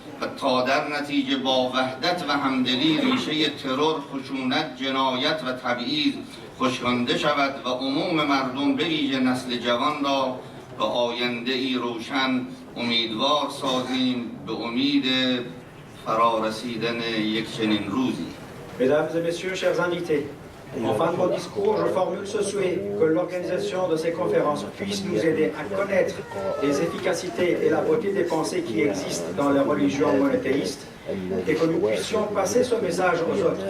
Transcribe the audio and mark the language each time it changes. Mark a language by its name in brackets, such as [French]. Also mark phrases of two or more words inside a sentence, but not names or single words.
[Persian] با وحدت و همدلی ریشه ترور، خشونت، جنایت و تبعیض خشکانده شود و عموم مردم به ویژه نسل جوان را به آینده ای روشن امیدوار سازیم به امید فرارسیدن یک چنین روزی. [French] Mesdames et messieurs, chers invités, en fin de mon discours, je formule ce souhait que l'organisation de ces conférences puisse nous aider à connaître les efficacités et la beauté des pensées qui existent dans les religions monothéistes et que nous puissions passer ce message aux autres.